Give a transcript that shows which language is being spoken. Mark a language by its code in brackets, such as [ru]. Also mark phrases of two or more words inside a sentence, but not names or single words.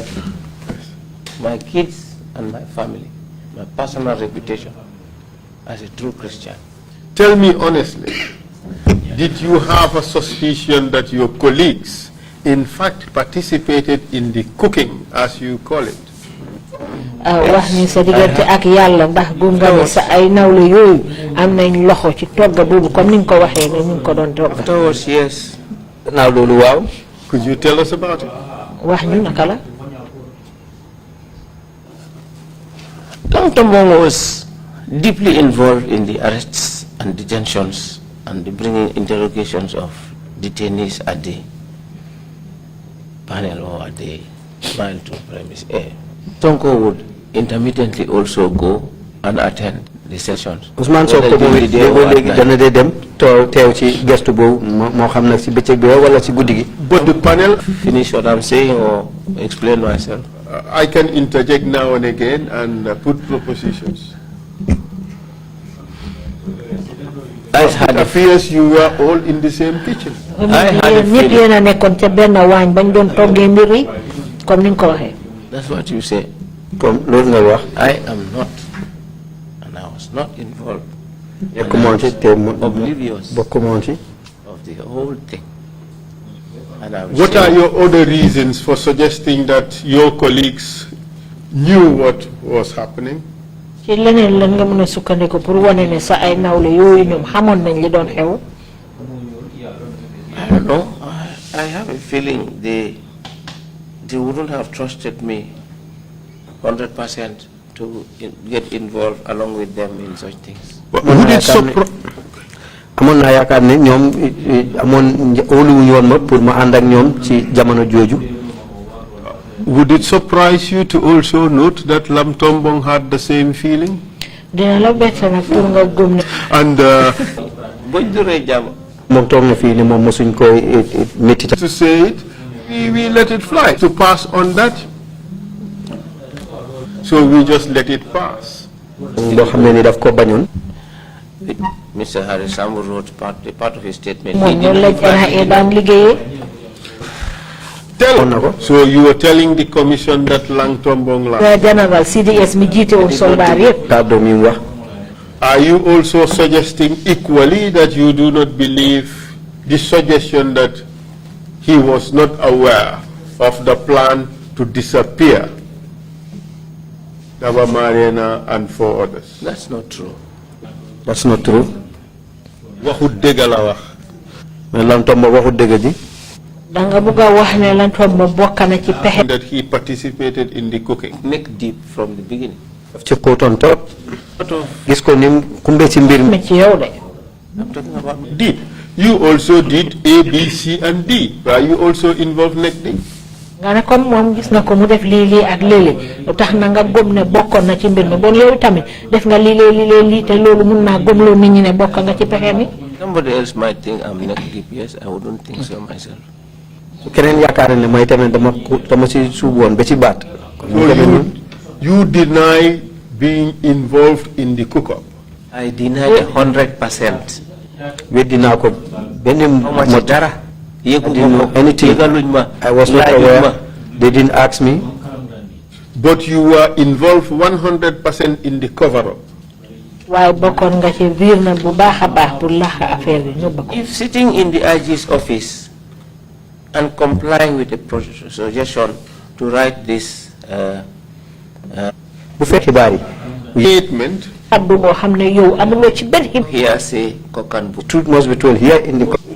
[en] My kids and my family. My personal reputation as a true Christian. Tell me honestly, did you have a suspicion that your colleagues in fact participated in the cooking, as you call it. [wo] wax ni sa diggante ak yàlla ndax gum nga ne sa ay nawle yooyu am nañ loxo ci togga boobu [fr] comme ni [wo] nga ko waxee ne ñu ngi ko doon togga. [en] Afterwards, yes. [wo] Gannaaw loolu waaw. [en] Could you tell us about it? [wo] wax ñu naka la. [en] Tombong was deeply involved in the arrests and detentions and the bringing interrogations of detainees at the panel or at the mile to premise A. Tonko would intermittently also go and attend the sessions. [wo] Ousmane Sonko moom it léegi dana dee dem teew ci gestu boobu moo xam nag si bëccëg bi wala si guddi gi. [en] But the panel. Finish what I'm saying or explain myself. I can interject now and again and put propositions. I had It appears you were all in the same kitchen. I had a [wo] ñëpp [en] feeling. [wo] yéen a nekkoon ca benn waañ bañ doon toggee mbir yi [fr] comme ni [wo] nga ko waxee. [en] That's what you say. [wo] Comme loolu nga wax. [en] I am not, and I was not involved. [wo] Nekkumoon ci te [en] Oblivious [wo] bokkumoon ci. [en] of the whole thing. And I was What are saying, your other reasons for suggesting that your colleagues knew what was happening? [wo] ci leneen lan nga mën a sukkandiku pour wane ne sa ay nawle yooyu ñoom xamoon nañ li doon xew. [en] I don't know. I have a feeling they wouldn't have trusted me 100% to get involved along with them in such things. Would it surprise? [wo] Amoon naa yaakaar ne ñoom amoon óoluwuñu woon ma pour ma ànd ak ñoom ci jamono jooju. [en] Would it surprise you to also note that Lam Tombong had the same feeling? [wo] dina la bett nag pour nga gëm ne. [en] And [wo] Buñ duree jàmm. moom toog na fii ne moom mosuñ koy métti. [en] to say it, we let it fly. To pass on that, so we just let it pass. [wo] loo xam ne ni daf ko bañoon. [en] Mr. Harris Sambu wrote part of his statement. He [wo] moom noonu [en] didn't [wo] la NIA daan liggéeyee. [en] So you were telling the commission that Lang Tombong lied. [wo] General CDS mi jiite woon soldaar yëpp. kàddu mi wax. [en] Are you also suggesting equally that you do not believe the suggestion that he was not aware of the plan to disappear Daba Marina and 4 others? That's not true. That's not true. [wo] Waxut dëgg la wax. mais Lam Tombong waxut dëgg ji. danga bëgg a wax ne Lam Tombong bokk na ci pexe. [en] That he participated in the cooking. Neck deep from the beginning. [wo] daf ci xóotoon trop. gis ko ni kumbe ci mbir mi. ci yow de. [en] I'm talking about Did. You also did A, B, C, and D. Are you also involved neck deep? [wo] nga ne comme moom gis na ko mu def lii ak léeg-léeg lu tax na nga gëm ne bokkoon na ci mbir mi bon yow tamit def nga lii te loolu mun naa gëmloo nit ñi ne bokk nga ci pexe mi. [en] somebody else might think I'm neck deep. Yes, I wouldn't think so myself. [wo] su keneen yaakaar ne may tamit dama si suubu woon ba ci baat. [en] So you deny being involved in the cook-up? I deny 100%. [wo] weddi naa ko benn How dara? [en] anything. I was not aware. They didn't ask me. But you were involved 100% in the cover-up. [wo] waaye bokkoon nga ci biir na bu baax a baax pour lax affaire bi ñu bokk. [en] If sitting in the IG's office and complying with the suggestion to write this [wo] bu fekk xibaar yi. [en] Statement. [wo] kaddu boo xam ne yow amuloo ci benn [en] hearsay, cock and bull. Truth must be told here in the